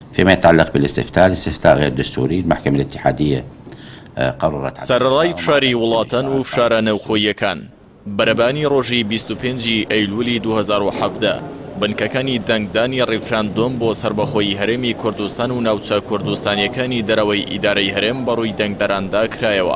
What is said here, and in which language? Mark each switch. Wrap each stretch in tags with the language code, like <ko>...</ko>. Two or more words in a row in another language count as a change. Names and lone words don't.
<ar>فيما يتعلق بالاستفتاء، الاستفتاء غير دستوري. المحكمة الاتحادية قررت</ar> <ckb>سەرڕای فشاری وڵاتان و فشارە نەوخۆییەکان بەرەبانی ڕۆژی 25 ئەیلولی 2017 بنکەکانی دەنگدانی ڕیفراندۆم بۆ سربەخۆیی هەرێمی کوردستان و ناوچە کوردستانیەکانی دەرەوەی ئیدارەی هەرێم بەڕووی دەنگدەراندا کرایەوە.</ckb>